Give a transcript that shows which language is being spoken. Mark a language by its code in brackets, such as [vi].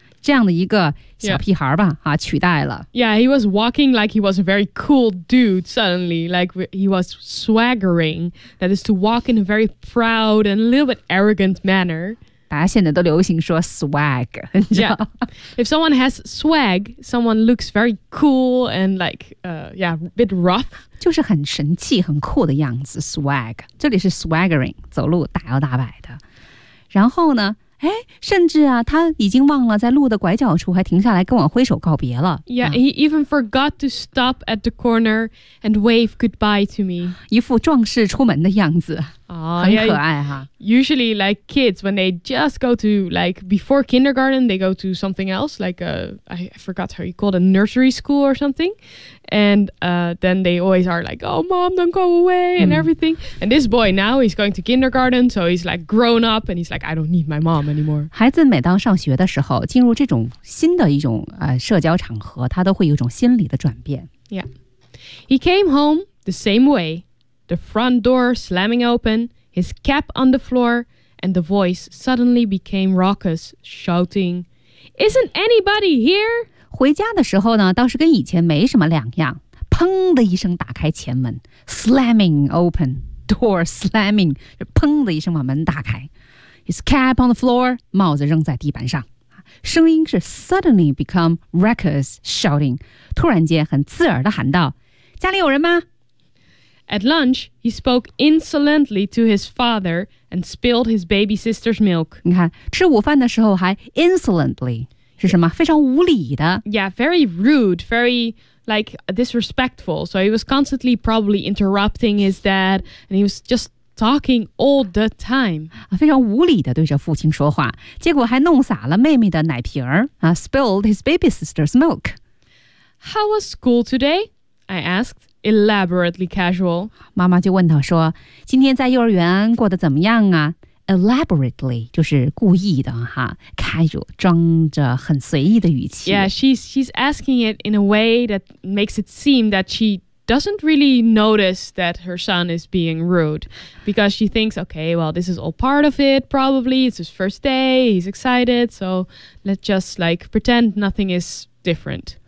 [zh] 这样的一个小屁孩吧、yeah. 啊、取代了。 [en] Yeah, he was walking like he was a very cool dude suddenly, like he was swaggering, that is to walk in a very proud and a little bit arrogant manner. [zh] 大家现在都流行说 swag, 你知道 [en] Yeah, if someone has swag, someone looks very cool and like, yeah, a bit rough. [zh] 就是很神气很酷的样子 swag, 这里是 swaggering, 走路大摇大摆的。然后呢哎，甚至啊，他已经忘了在路的拐角处还停下来跟我挥手告别了。 [en] Yeah, he even forgot to stop at the corner and wave goodbye to me. [zh] 一副壮士出门的样子，很可爱哈。 [en] Usually, like kids, when they just go to, like before kindergarten, they go to something else, like a, I forgot how you call it, a nursery school or something. And then they always are like, oh, mom, don't go away and everything. And this boy now, he's going to kindergarten, so he's like grown up and he's like, I don't need my mom anymore. [zh] 孩子每当上学的时候，进入这种新的一种社交场合，他都会有一种心理的转变。 [en] Yeah. He came home the same way, the front door slamming open,his cap on the floor, and the voice suddenly became raucous, shouting, Isn't anybody here? [zh] 回家的时候呢，倒是跟以前没什么两样。砰的一声打开前门 , [en] slamming open, door slamming, [zh] 砰的一声把门打开。 [en] His cap on the floor, [zh] 帽子扔在地板上。声音是 [en] suddenly become raucous, shouting, [zh] 突然间很刺耳地喊道，家里有人吗？ [en] At lunch, he spoke insolently to his father and spilled his baby sister's milk. [zh] 你看，吃午饭的时候还 insolently 是什么？非常无理的。 [en] Yeah, very rude, very like disrespectful. So he was constantly probably interrupting his dad, and he was just talking all the time. [zh] 非常无理的对着父亲说话，结果还弄洒了妹妹的奶瓶儿啊 [en] spilled his baby sister's milk. How was school today? I asked. Elaborately casual. [zh] 妈妈就问他说，今天在幼儿园过得怎么样啊？ Elaborately, 就是故意的哈， casual, 装着很随意的语气。 [en] Yeah, she's asking it in a way that makes it seem that she doesn't really notice that her son is being rude. Because she thinks, okay, well, this is all part of it, probably. It's his first day, he's excited, so let's just like pretend nothing is different.